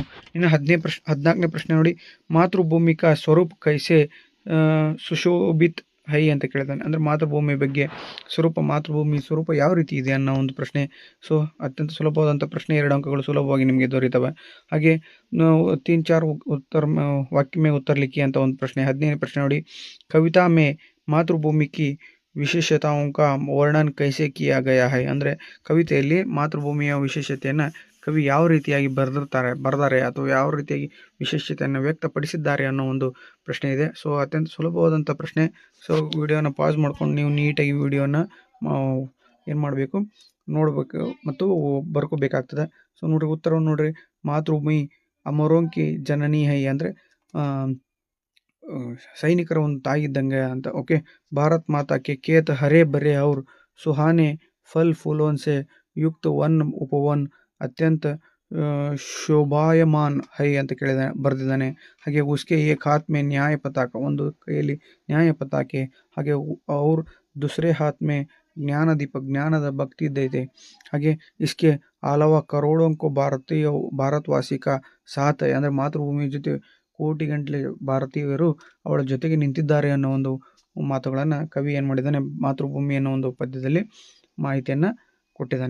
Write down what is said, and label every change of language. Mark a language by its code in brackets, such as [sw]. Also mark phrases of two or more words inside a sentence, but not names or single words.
[kn] ಇನ್ನು 14ನೇ ಪ್ರಶ್ನೆ ನೋಡಿ, [hi] मातृभूमि का स्वरूप कैसे सुशोभित है [kn] ಅಂತ ಕೇಳಿದ್ದಾನೆ. ಅಂದರೆ ಮಾತೃಭೂಮಿ ಬಗ್ಗೆ ಮಾತೃಭೂಮಿ ಸ್ವರೂಪ ಯಾವ ರೀತಿ ಇದೆ ಅನ್ನೋ ಒಂದು ಪ್ರಶ್ನೆ. ಸೊ ಅತ್ಯಂತ ಸುಲಭವಾದಂಥ ಪ್ರಶ್ನೆ, 2 ಅಂಕಗಳು ಸುಲಭವಾಗಿ ನಿಮಗೆ ದೊರೀತವೆ. ಹಾಗೆ ನಾವು 3-4 [hi] उत्तर वाक्य में उत्तर लिखिए [kn] ಅಂತ ಒಂದು ಪ್ರಶ್ನೆ. 15ನೇ ಪ್ರಶ್ನೆ ನೋಡಿ, [hi] कविता में मातृभूमि की विशेषताओं का वर्णन कैसे किया गया है. [kn] ಅಂದರೆ ಕವಿತೆಯಲ್ಲಿ ಮಾತೃಭೂಮಿಯ ವಿಶೇಷತೆಯನ್ನು ಕವಿ ಯಾವ ರೀತಿಯಾಗಿ ಬರೆದಾರೆ ಅಥವಾ ಯಾವ ರೀತಿಯಾಗಿ ವಿಶೇಷತೆಯನ್ನು ವ್ಯಕ್ತಪಡಿಸಿದ್ದಾರೆ ಅನ್ನೋ ಒಂದು ಪ್ರಶ್ನೆ ಇದೆ. ಸೊ ಅತ್ಯಂತ ಸುಲಭವಾದಂಥ ಪ್ರಶ್ನೆ. ಸೊ ವಿಡಿಯೋನ ಪಾಸ್ ಮಾಡ್ಕೊಂಡು ನೀವು ನೀಟಾಗಿ ವಿಡಿಯೋನ ಏನು ಮಾಡಬೇಕು, ನೋಡಬೇಕು ಮತ್ತು ಬರ್ಕೋಬೇಕಾಗ್ತದೆ. ಸೊ ನೋಡ್ರಿ, ಉತ್ತರವನ್ನು ನೋಡ್ರಿ, [hi] मातृभूमि अमरों की जननी है [kn] ಅಂದರೆ ಸೈನಿಕರ ಒಂದು ತಾಯಿ ಇದ್ದಂಗೆ ಅಂತ. [hi] ಓಕೆ, भारत माता के खेत हरे भरे और सुहाने फल फूलों से युक्त वन उपवन अत्यंत शोभायमान है [kn] ಅಂತ ಬರೆದಿದ್ದಾನೆ. [hi] ಹಾಗೆ उसके एक हाथ में न्याय पताका, [kn] ಒಂದು ಕೈಯಲ್ಲಿ ನ್ಯಾಯ ಪತಾಕೆ, ಹಾಗೆ ಅವ್ರ [hi] दूसरे हाथ में ज्ञान दीपक, [kn] ಜ್ಞಾನದ ಭಕ್ತಿ ಇದೆ. ಹಾಗೆ [hi] इसके अलावा करोड़ों को भारतवासी का साथ है [kn] ಅಂದರೆ ಮಾತೃಭೂಮಿ ಜೊತೆ ಕೋಟಿ ಗಂಟಲೆ ಭಾರತೀಯರು ಅವಳ ಜೊತೆಗೆ ನಿಂತಿದ್ದಾರೆ ಅನ್ನೋ ಒಂದು ಮಾತುಗಳನ್ನು ಕವಿ ಏನು ಮಾಡಿದ್ದಾನೆ, ಮಾತೃಭೂಮಿ ಅನ್ನೋ ಒಂದು ಪದ್ಯದಲ್ಲಿ ಮಾಹಿತಿಯನ್ನು ಕೊಟ್ಟಿದ್ದಾನೆ.